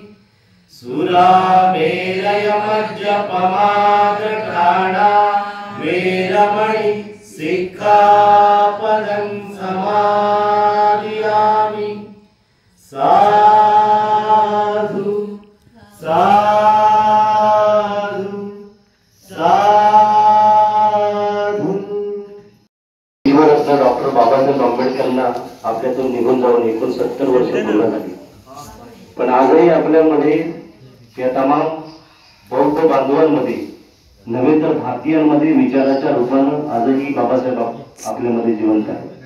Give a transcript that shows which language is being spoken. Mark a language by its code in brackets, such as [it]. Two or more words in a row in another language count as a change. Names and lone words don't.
[pi] सुरामेरयमज्जपमादघ्राणा वेरमणि सिक्खापदं समादियामि साधु साधु साधु। [mr] जीवरत्न डॉक्टर बाबासाहेब आंबेडकरांना आपल्यातून निघून जाऊन 69 वर्ष पूर्ण झाली, पण आजही आपल्यामध्ये या तमाम बौद्ध बांधवांमध्ये नव्हे तर भारतीयांमध्ये विचाराच्या रूपानं आजही बाबासाहेब आपल्यामध्ये जिवंत आहे.